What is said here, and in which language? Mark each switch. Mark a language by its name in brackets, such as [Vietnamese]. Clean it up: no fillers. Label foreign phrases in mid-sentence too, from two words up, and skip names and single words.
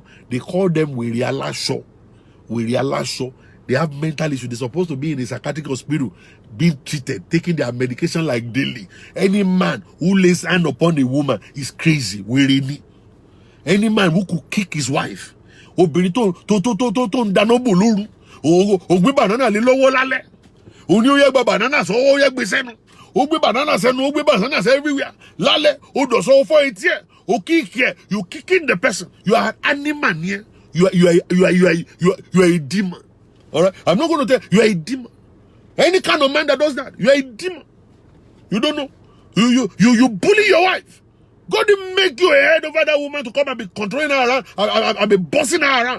[English] They call them Werialasho. Werialasho. They have mental issues. They're supposed to be in a psychiatric hospital, being treated, taking their medication like daily. Any man who lays hand upon a woman is crazy. Werini. Any man who could kick his wife. [Yoruba] Obìnrin tó ń dáná bò lóru. Ó gbé banana lé lọ́wọ́ lálẹ́. Ó ní ó yẹ gba banana sọ, ó yẹ gbé sẹ́nu. Ó gbé banana sẹ́nu, ó gbé [English] banana everywhere. [Yoruba] Lálẹ́, ó dọ̀sọ́ fọ́ etí ẹ̀. Ó [English] kick here. You kicking the person. You are an animal here. You are a demon. All right? I'm not going to tell you, you are a demon. Any kind of man that does that, you are a demon. You don't know. You bully your wife. God didn't make you a head over that woman to come and be controlling her around and be bossing her around.